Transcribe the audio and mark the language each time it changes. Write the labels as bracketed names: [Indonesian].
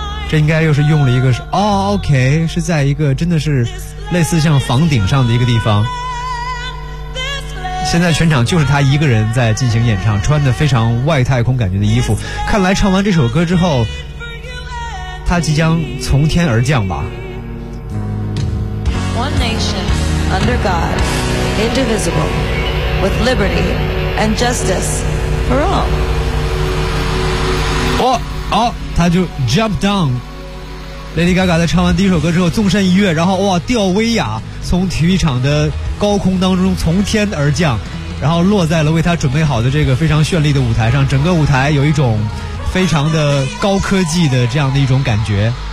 [Chinese] 这应该又是用了一个是，哦 ,OK, 是在一个真的是类似像房顶上的一个地方。现在全场就是他一个人在进行演唱，穿的非常外太空感觉的衣服。看来唱完这首歌之后，他即将从天而降吧。 [English] One nation, under God, indivisible, with liberty and justice for all. [Chinese] 哇，哦，他就 [English] jump down。 [Chinese] Lady Gaga 在唱完第一首歌之后纵身一跃，然后哇，吊威亚从体育场的高空当中从天而降，然后落在了为他准备好的这个非常绚丽的舞台上，整个舞台有一种非常的高科技的这样的一种感觉。